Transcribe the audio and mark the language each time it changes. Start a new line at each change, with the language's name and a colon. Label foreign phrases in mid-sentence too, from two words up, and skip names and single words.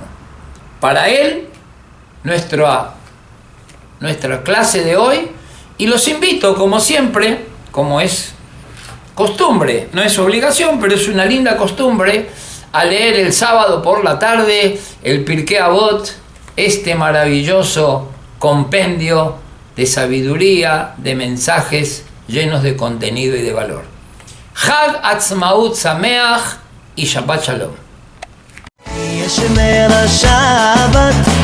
Spanish: Para él, nuestra clase de hoy, y los invito, como siempre, como es costumbre, no es obligación, pero es una linda costumbre, a leer el sábado por la tarde el Pirkei Avot, este maravilloso compendio de sabiduría, de mensajes llenos de contenido y de valor.
Hebrew: חג עצמאות שמח y שבת שלום. יש נר השבת